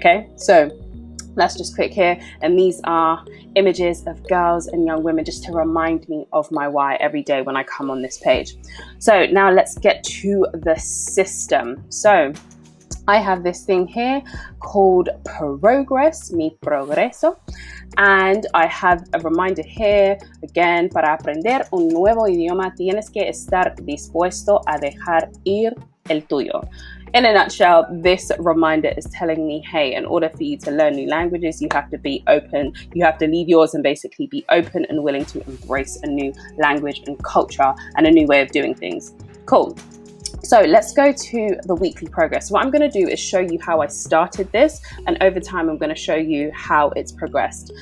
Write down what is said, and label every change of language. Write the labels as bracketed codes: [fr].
[en] Okay, so let's just click here, and these are images of girls and young women just to remind me of my why every day when I come on this page. So now let's get to the system. So I have this thing here called Progress, Mi Progreso. And I have a reminder here, again, [es] para aprender un nuevo idioma tienes que estar dispuesto a dejar ir el tuyo. [en] In a nutshell, this reminder is telling me, hey, in order for you to learn new languages, you have to be open. You have to leave yours and basically be open and willing to embrace a new language and culture and a new way of doing things. Cool. So let's go to the weekly progress. What I'm going to do is show you how I started this, and over time I'm going to show you how it's progressed.